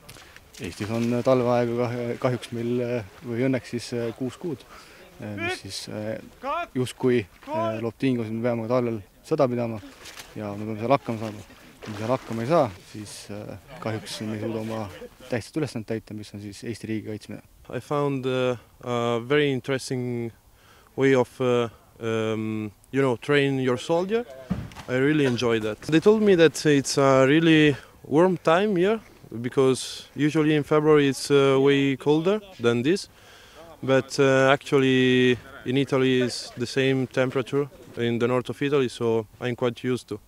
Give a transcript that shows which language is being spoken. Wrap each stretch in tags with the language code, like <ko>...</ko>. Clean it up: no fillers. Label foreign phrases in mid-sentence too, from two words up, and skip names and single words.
<et>Eestis on talveaega kahjuks meil või õnneks siis 6 kuud, mis siis justkui loob tingimusi, me peame talvel sõda pidama ja me peame seal hakkama saama. Kui me seal hakkama ei saa, siis kahjuks me ei suuda oma tähtsat ülesannet täita, mis on siis Eesti riigi kaitsmine.</et> <en>I found a very interesting way of train your soldier. I really enjoyed that. They told me that it's a really warm time here because usually in February it's way colder than this, but actually in Italy it's the same temperature in the north of Italy, so I'm quite used to.</en>